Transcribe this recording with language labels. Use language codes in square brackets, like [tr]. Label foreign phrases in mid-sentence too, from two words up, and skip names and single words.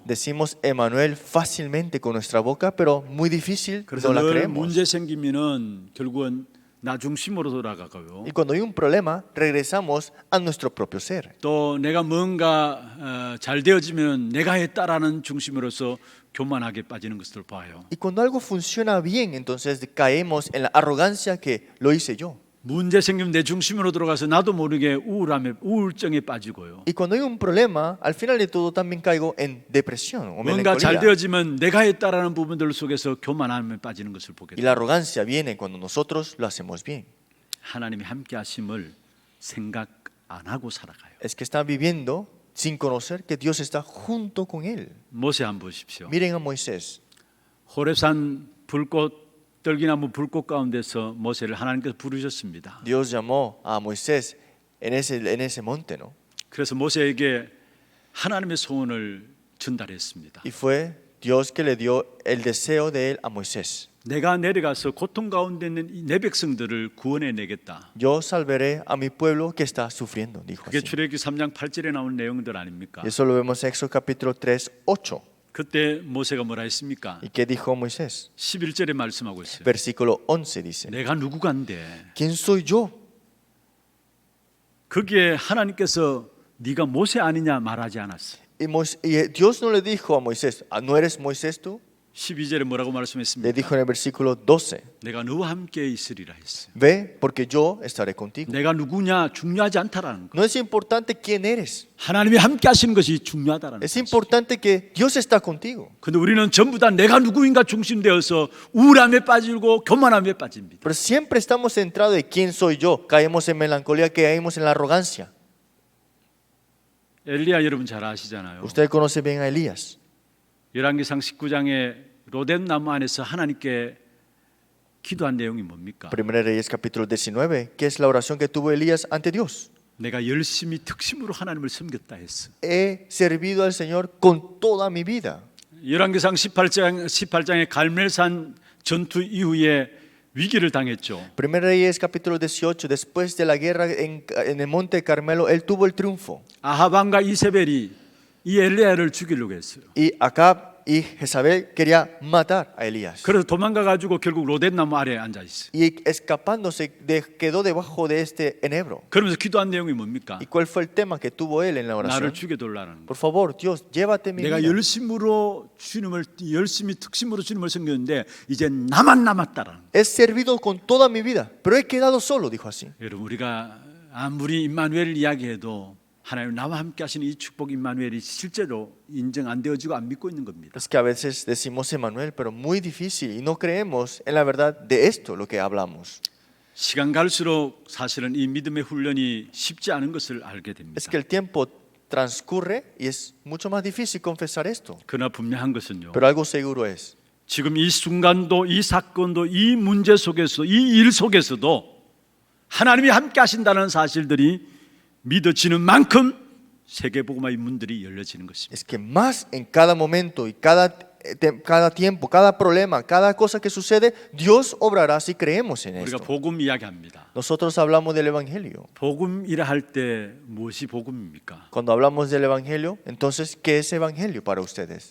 [es] Decimos Emmanuel fácilmente con nuestra boca, pero muy difícil [ko] 그래서 [es] no la [ko] 늘 [es] creemos. [ko] 문제 생기면은 결국은 나 중심으로 돌아가고요. [es] Y cuando hay un problema, regresamos a nuestro propio ser. [ko] 또 내가 뭔가 잘 되어지면 내가 했다라는 중심으로서 교만하게 빠지는 것을 봐요. [es] Y cuando algo funciona bien, entonces caemos en la arrogancia que lo hice yo. [ko] 문제 생기면 내 중심으로 들어가서 나도 모르게 우울증에 빠지고요. [es] Y cuando hay un problema, al final de todo también caigo en depresión o [ko] 뭔가 잘 [es] melancolía. [ko] 되어지면 내가 했다라는 부분들 속에서 교만함에 빠지는 것을 보게 [es] Y la [ko] 돼요. [es] arrogancia viene cuando nosotros lo hacemos bien. [ko] 하나님이 함께 하심을 생각 안 하고 살아가요. [es] Es que están viviendo sin conocer que Dios está junto con él. [ko] 모세 한번 보십시오. [es] Miren a Moisés. [ko] 호렙산 떨기나무 불꽃 가운데서 모세를 하나님께서 부르셨습니다. [es] Dios llamó a Moisés en ese monte, ¿no? [ko] 그래서 모세에게 하나님의 소원을 전달했습니다. [es] Y fue Dios que le dio el deseo de él a Moisés. [ko] 내가 내려가서 고통 가운데 있는 이 내 백성들을 구원해 내겠다. [es] Yo salvaré a mi pueblo que está sufriendo, dijo [ko] 그게 [es] así. [ko] 출애굽기 3장 8절에 나온 내용들 아닙니까? [es] Y eso lo vemos en Éxodo capítulo 3, 8. [ko] 그때 모세가 뭐라 했습니까? [es] ¿Y qué dijo Moisés? [ko] 11절에 말씀하고 있어요. [es] Versículo 11 dice, [ko] 내가 누구간데? [es] ¿quién soy yo? [ko] 거기에 하나님께서 네가 모세 아니냐 말하지 않았어. [es] Y Dios no le dijo a Moisés, ¿no eres Moisés tú? [ko] 12절에 뭐라고 [es] Le [ko] 말씀했습니까? [es] dijo en el versículo 12, [ko] 내가 너와 함께 있으리라 했어요. [es] ve porque yo estaré contigo. [ko] 내가 누구냐 중요하지 않다라는 거. [es] No es importante quién eres, [ko] 하나님이 함께 하시는 것이 중요하다라는 [es] es [ko] 거. [es] importante que Dios está contigo. [ko] 근데 우리는 전부 다 내가 누구인가 중심되어서 우울함에 빠지고 교만함에 빠집니다. [es] Pero siempre estamos centrados en quién soy yo. Caemos en melancolía, caemos en la arrogancia. [ko] 엘리야 여러분 잘 아시잖아요. [es] Usted conoce bien a Elías. [ko] 열왕기상 19장에 로뎀 나무 안에서 하나님께 기도한 내용이 뭡니까? [es] Primera de Reyes capítulo 19, que es la oración que tuvo Elías ante Dios. [ko] 내가 열심히 특심으로 하나님을 섬겼다 했어. [es] He servido al Señor con toda mi vida. [ko] 열왕기상 18장의 갈멜산 전투 이후에 위기를 당했죠. [es] Primera de Reyes capítulo 18, después de la guerra en el monte Carmelo, él tuvo el triunfo. [ko] 아합 왕과 이세벨이 이 엘리야를 죽이려고 했어요. [es] Y Acab y Jezabel quería matar a Elías. [ko] 그래서 도망가 가지고 결국 로뎀 나무 아래에 앉아 있어요. [es] Y escapándose quedó debajo de este enebro. [ko] 그러면서 기도한 내용이 뭡니까? [es] ¿Y cuál fue el tema que tuvo él en la [ko] 나를 [es] oración? [ko] 죽여달라는 거. [es] Por favor, Dios, llévate mi [ko] 내가 [es] vida. [ko] 열심히 특심으로 주님을 섬겼는데 이제 나만 남았다라는. [es] He servido con toda mi vida, pero he quedado solo, dijo así. [ko] 여러분 우리가 아무리 임마누엘을 이야기해도 하나님 나와 함께 하시는 이 축복 임마누엘이 실제로 인정 안 되어지고 안 믿고 있는 겁니다. [es] Es que a veces decimos Emmanuel, pero muy difícil y no creemos en la verdad de esto, lo que hablamos. [ko] 시간 갈수록 사실은 이 믿음의 훈련이 쉽지 않은 것을 알게 됩니다. [es] Es que el tiempo transcurre y es mucho más difícil confesar esto. [ko] 그러나 분명한 것은요. [es] Pero algo seguro es, [ko] 지금 이 순간도 이 사건도 이 문제 속에서 이 일 속에서도 하나님이 함께 하신다는 사실들이 믿어지는 만큼 세계복음화의 문들이 열려지는 것입니다. [es] es que más en cada momento y cada tiempo, cada problema, cada cosa que sucede, Dios obrará si creemos en [ko] 우리가 [es] esto. [ko] 복음 이야기합니다. [es] Nosotros hablamos del Evangelio. [ko] 복음이라 할 때 무엇이 복음입니까? [es] Cuando hablamos del Evangelio, entonces, ¿qué es Evangelio para ustedes?